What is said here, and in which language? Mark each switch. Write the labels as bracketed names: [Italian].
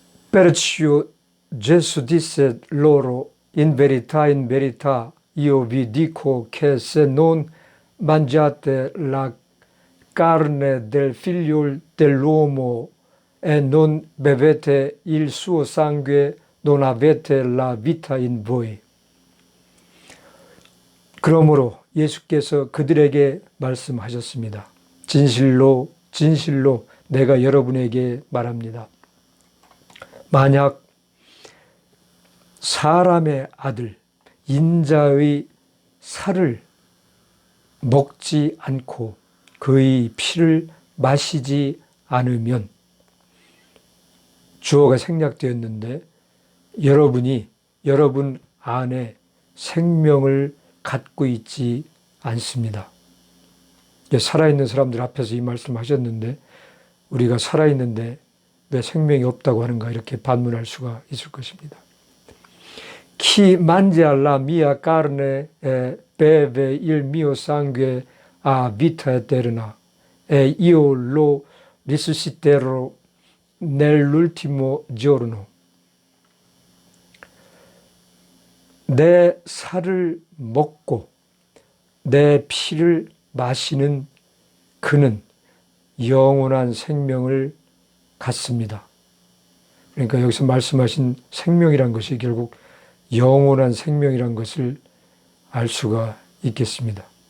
[Italian] Perciò Gesù disse loro, in verità, io vi dico che se non mangiate la carne del figlio dell'uomo e non bevete il suo sangue, non avete la vita in voi. [Korean] 그러므로 예수께서 그들에게 말씀하셨습니다. 진실로 내가 여러분에게 말합니다. 만약 사람의 아들, 인자의 살을 먹지 않고 그의 피를 마시지 않으면, 주어가 생략되었는데 여러분 안에 생명을 갖고 있지 않습니다. 살아있는 사람들 앞에서 이 말씀을 하셨는데, 우리가 살아있는데 왜 생명이 없다고 하는가, 이렇게 반문할 수가 있을 것입니다. [Italian] Chi mangia la mia carne e beve il mio sangue ha vita eterna e io lo risusciterò nell'ultimo giorno. [Korean] 내 살을 먹고 내 피를 마시는 그는 영원한 생명을 갖습니다. 그러니까 여기서 말씀하신 생명이란 것이 결국 영원한 생명이란 것을 알 수가 있겠습니다.